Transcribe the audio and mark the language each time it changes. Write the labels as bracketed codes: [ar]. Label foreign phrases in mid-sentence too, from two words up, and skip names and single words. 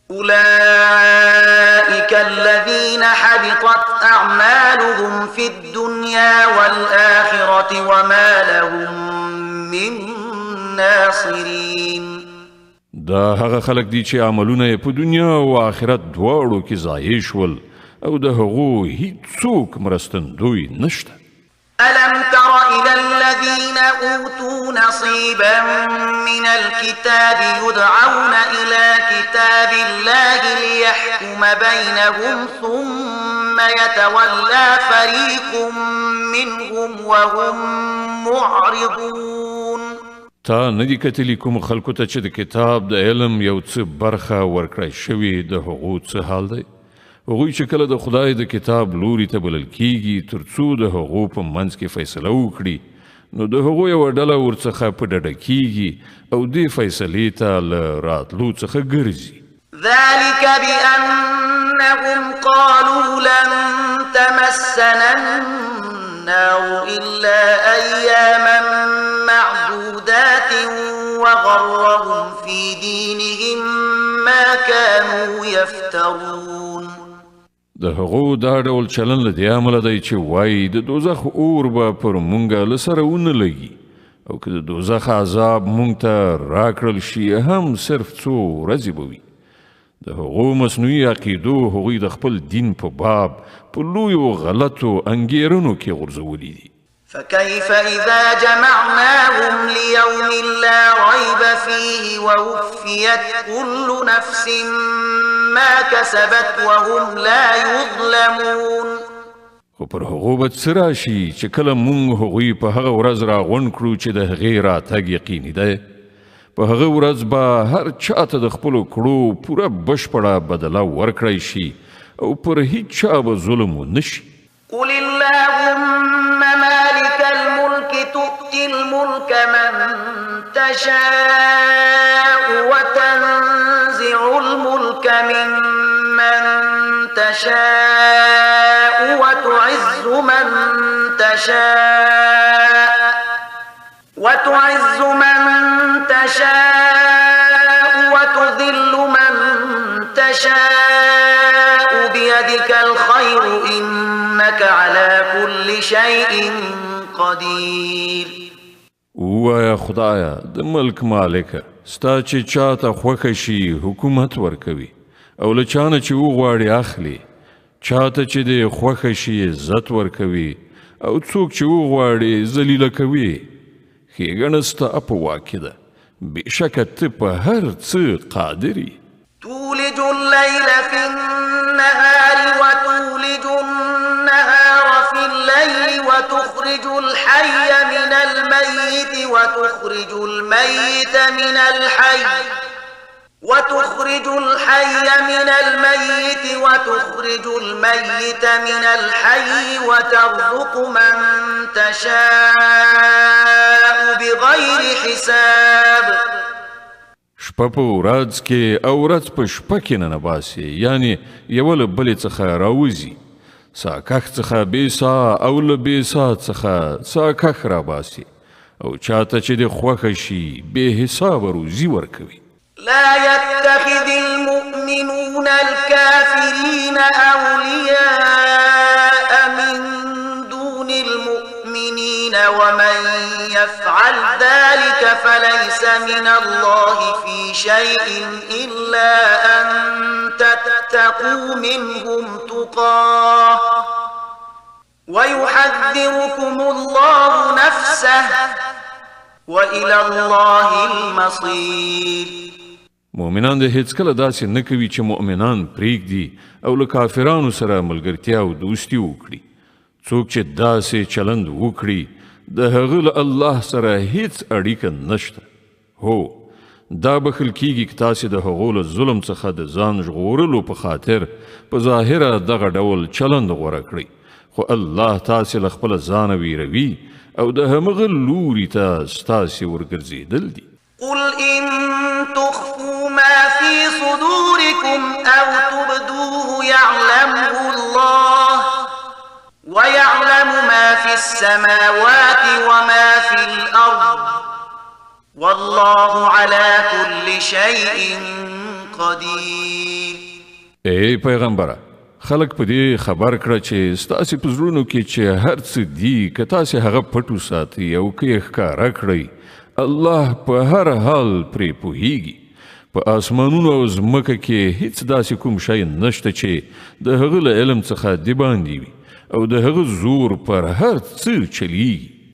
[ar] أولئك الذين حبطت أعمالهم في الدنيا والآخرة وما لهم من ناصرين. [ps] دا هغه خلق دي چې عملونه په دنیا او آخرت دواړو کې ضایع شول، او د هغو هیڅوک مرستندوی نشته. [ar] ألم تر إلى الذين أوتوا نصيبا من الكتاب يدعون إلى كتاب الله ليحكم بينهم ثم يتولى فريق منهم وهم معرضون. [ps] تا ندی کتلی کوم خلکو ته چې د کتاب د علم یو څه برخه ورکړی شوي د هغو څه حال دی؟ هغوی چې کله د خدای د کتاب لوري ته بلل کیږي تر څو د هغو په منځ کې فیصله وکړي، نو د هغو یوه ډله ورڅخه په ډډه کیږي او دې فیصلې ته له راتلو څخه ګرځي. [ar] ذلك بأنهم قالوا لن تمسنا النار إلا أياما معدودات وغرهم في دينهم ما كانوا يفترون. [ps] د هغو دا ډول چلن له دې امله دی چې وایي د دوزخ اور به پر مونږه له سره ونه لګي، او که د دوزخ عذاب مونږ ته راکړل شي هم صرف څو ورځې به وي. د هغو مصنوعي عقیدو هغوی د خپل دین په باب په لویو غلطو انګیرنو کې غورځولي دي. [ar] فكيف إذا جمعناهم ليوم لا ريب فيه ووفيت كل نفس ما كسبت وهم لا يظلمون. [ps] خو پر هغو به څه راشي چې کله مونږ هغوی په هغه ورځ راغونډ کړو چې د هغې راتګ یقیني دی. په هغه ورځ به هر چاته د خپلو کړو پوره بشپړه بدله ورکړی شي او پر هیڅ چا به ظلم ونه شي. [ar] قل اللهم مالك الملك تؤتي الملك من تشاء وتنزع الملك ممن تشاء وتعز من تشاء وتذل من تشاء بيدك الخير إنك على كل شيء قدير. [ps] ووایا خدایا د ملک مالکه ستا چې چاته خوښه شي حکومت ورکوي او له چانه چې وغواړي اخلي، چاته چې د خوښه شي عزت ورکوي او څوک چې وغواړي ذلیله کوي. ښېګڼه ستا په واک کې ده، بېشکه ته په هر څه قادر یې. [ar] تولج الليل في النهار وتولج النهار في الليل وتخرج الحي من الميت وتخرج الميت من الحي وتخرج الحي من الميت وتخرج الميت من الحي وترزق من تشاء بغير حساب. [ps] شپه په ورځ کې او ورځ په شپه کې ننباسي، یعنی یو له بلې څخه راوځي. سا کښ څخه بې سا او له بې سا څخه سا کښ راباسي او چاته چې د خوښه شي بې حسابه روزي ورکوي. [ar] لا يتخذ المؤمنون الكافرين أولياء من دون المؤمنين ومن يفعل ذلك فليس من الله في شيء إلا أن تتقوا منهم تقاه ويحذركم الله نفسه وإلى الله المصير. [ps] مؤمنان د هیڅکله داسې نه کوي چې مؤمنان پرېږدي او له کافرانو سره ملګرتیا او دوستي وکړي. څوک چې داسې چلند وکړي د هغه له الله سره هیڅ اړیکه نشته. هو دا بخل کیږي که تاسې د هغو له ظلم څخه د ځان ژغورلو په خاطر په ظاهره دغه ډول چلند غوره کړئ، خو الله تاسې له خپله ځانه ویروي او د همغه لوري ته ستاسې ورګرځېدل دي. [ar] قل إن تخفوا ما في صدوركم أو تبدوه يعلمه الله ويعلم ما في السماوات وما في الأرض والله على كل شيء قدير. [ps] ای پیغمبره، خلق په دې خبر کړه چې ستاسې په زړونو کې چې هر څه دي که تاسې هغه پټ وساتئ او که یې ښکاره کړئ، الله په هر حال پرې پوهیږي. په آسمانونو او ځمکه کې هیڅ داسې کوم شی نشته چې د هغه له علم څخه د باندې وي او د هغه زور پر هر څه چلیږي.